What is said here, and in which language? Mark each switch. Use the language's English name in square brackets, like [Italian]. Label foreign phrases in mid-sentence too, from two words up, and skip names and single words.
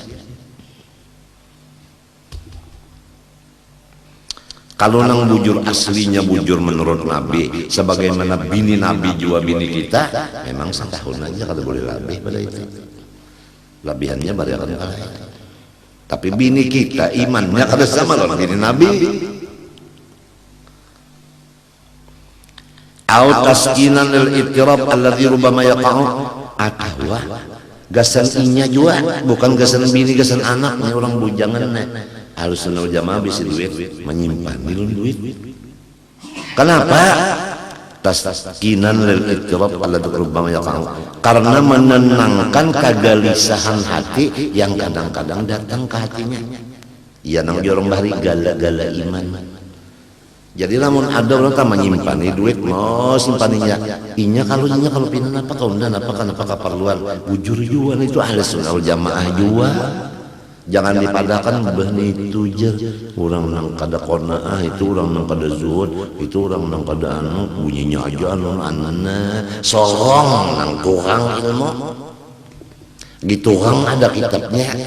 [Banjar] Kalau nang bujur aslinya bujur menurut Nabi, sebagaimana bini Nabi juga bini kita, memang setahun aja kada boleh lebih pada itu. Lebihannya bariakan kalah. Tapi bini kita imannya kada sama lawan bini Nabi. [Arabic] أو تسكينا للاضطراب الذي ربما يقع, [Banjar] atau gasan inya juga bukan gasan bini gasan anaknya orang bujangan. Harus sunnah jamaah bisa duit menyimpan duit. [Arabic] Kenapa? تسكينا للاضطراب الذي ربما يقع, [Banjar] karena menenangkan kegelisahan hati yang kadang-kadang datang ke hatinya. Ya nang orang bahari gala-gala iman. Jadi namun ada orang tak menyimpan duit mau simpaninya inya kalau pinan apa kaundan apa kenapa keperluan bujur juga itu [Arabic] أهل السنة والجماعة [Banjar] juga. Jangan dipadakan benih itu je orang nang kada qanaah, itu orang nang kada zuhud, itu orang nang kada anu bunyinya aja anu anana sorong nang kurang ilmu gitu orang ada kitabnya.